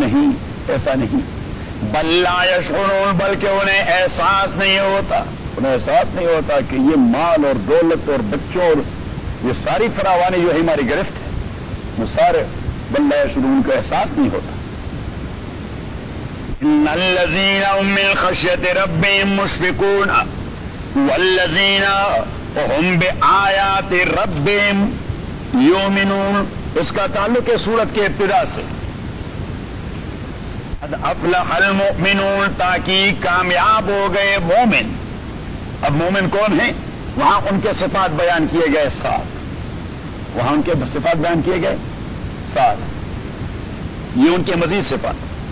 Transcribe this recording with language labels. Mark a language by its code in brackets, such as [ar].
[ur] نہیں, ایسا نہیں. [ar] بل لا يشعرون, [ur] بلکہ انہیں احساس نہیں ہوتا, انہیں احساس نہیں ہوتا کہ یہ مال اور دولت اور بچوں اور یہ ساری فراوانی جو ہے ہماری گرفت ہے. وہ سارے [ar] بل لا يشعرون [ur] کا احساس نہیں ہوتا. [ar] ان الذين من خشيه ربهم مشفقون والذين هم بآيات ربهم يؤمنون, [ur] اس کا تعلق ہے سورت کے ابتدا سے. [ar] قد افلح المؤمنون, [ur] تاکہ کامیاب ہو گئے مومن. اب مومن کون ہیں؟ وہاں ان کے صفات بیان کیے گئے سات, وہاں ان کے صفات بیان کیے گئے سات, یہ ان کے مزید صفات.